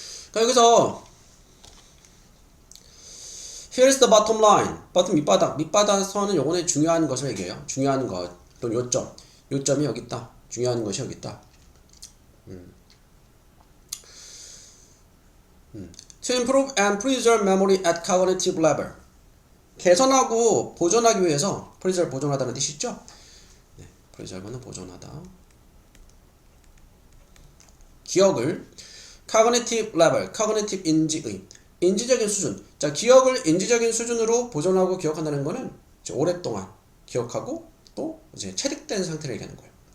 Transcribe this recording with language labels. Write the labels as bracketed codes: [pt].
[ko] 그러니까 여기서 [en] here's the bottom line. [ko] bottom 밑바닥에서는 요거는 중요한 것을 얘기해요. 중요한 것 또는 요점. 요점이 여기 있다. 중요한 것이 여기 있다. [en] To improve and preserve memory at cognitive level. [ko] 개선하고 보존하기 위해서 preserve 보존하다는 뜻이 있죠? 네, preserve는 보존하다. 기억을 cognitive level, cognitive 인지적인 수준. 자, 기억을 인지적인 수준으로 보존하고 기억한다는 거는 이제 오랫동안 기억하고 또 이제 체득된 상태를 얘기하는 거예요.